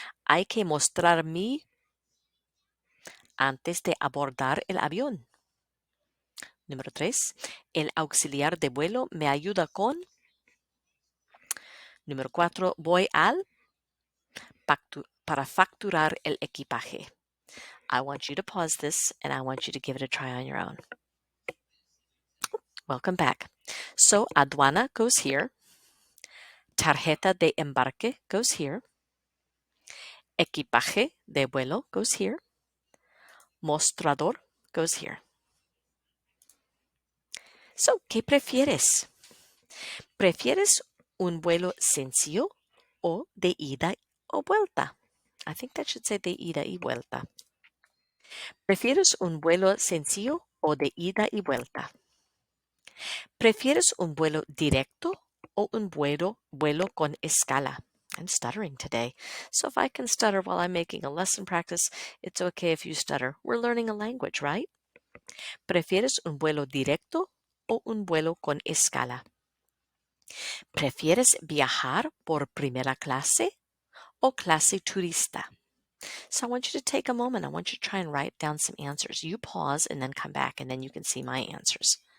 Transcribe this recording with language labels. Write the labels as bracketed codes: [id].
[es] Hay que mostrar mi antes de abordar el avión. Número 3. El auxiliar de vuelo me ayuda con. Número 4. Voy para facturar el equipaje. [en] I want you to pause this and I want you to give it a try on your own. Welcome back. So aduana goes here. Tarjeta de embarque goes here. Equipaje de vuelo goes here. Mostrador goes here. [es] So, ¿qué prefieres? ¿Prefieres un vuelo sencillo o de ida o vuelta? [en] I think that should say [es] de ida y vuelta. ¿Prefieres un vuelo sencillo o de ida y vuelta? ¿Prefieres un vuelo directo o un vuelo con escala? [en] I'm stuttering today. So if I can stutter while I'm making a lesson practice, it's okay if you stutter. We're learning a language, right? [es] ¿Prefieres un vuelo directo o un vuelo con escala? ¿Prefieres viajar por primera clase o clase turista? [en] So I want you to take a moment. I want you to try and write down some answers. You pause and then come back and then you can see my answers.